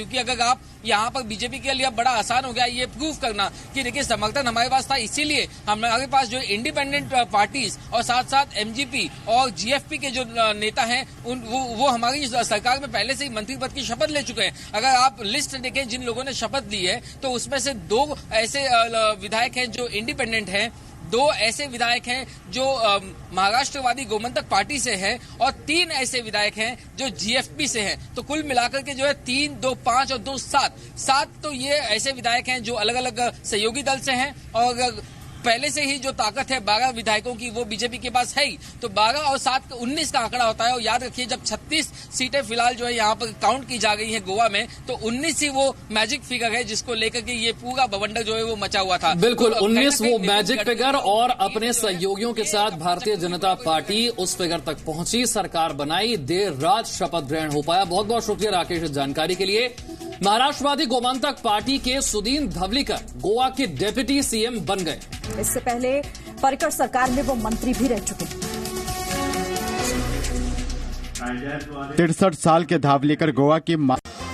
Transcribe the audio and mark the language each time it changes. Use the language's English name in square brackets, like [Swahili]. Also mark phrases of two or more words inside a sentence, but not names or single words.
[Hindi] क्योंकि अगर आप यहाँ पर बीजेपी के लिए अब बड़ा आसान हो गया ये प्रूव करना कि देखिए समर्थन हमारे पास था, इसीलिए हमारे पास जो [English] independent parties [Hindi] और साथ साथ एमजीपी और जीएफपी के जो नेता हैं वो हमारी सरकार में पहले से ही मंत्री पद की शपथ ले चुके हैं। अगर आप लिस्ट देखें जिन लोगों ने शपथ ली है तो उसमें से 2 ऐसे विधायक हैं जो इंडिपेंडेंट हैं, 2 ऐसे विधायक हैं जो महाराष्ट्रवादी गोमंतक पार्टी से हैं और 3 ऐसे विधायक हैं जो जीएफपी से हैं। तो कुल मिलाकर के जो है 3, 2, 5 और 2, 7 तो ये ऐसे विधायक हैं जो अलग अलग सहयोगी दल से हैं। और पहले से ही जो ताकत है 12 विधायकों की वो बीजेपी के पास है ही, तो 12 और 7 19 का आंकड़ा होता है। और याद रखिए जब 36 सीटें फिलहाल जो है यहाँ पर काउंट की जा गई है गोवा में, तो 19 ही वो [English] magic figure [Hindi] है जिसको लेकर के ये पूरा बवंडर जो है वो मचा हुआ था। बिल्कुल, 19 वो [English] magic figure [Hindi] और अपने सहयोगियों के साथ भारतीय जनता पार्टी उस फिगर तक पहुंची, सरकार बनाई, देर रात शपथ ग्रहण हो पाया। बहुत बहुत शुक्रिया राकेश इस जानकारी के लिए। महाराष्ट्रवादी गोमंतक पार्टी के सुदीन धवलीकर गोवा के [English] deputy CM [Hindi] बन गए। इससे पहले पर्रिकर सरकार में वो मंत्री भी रह चुके। 63 साल के धावलीकर गोवा की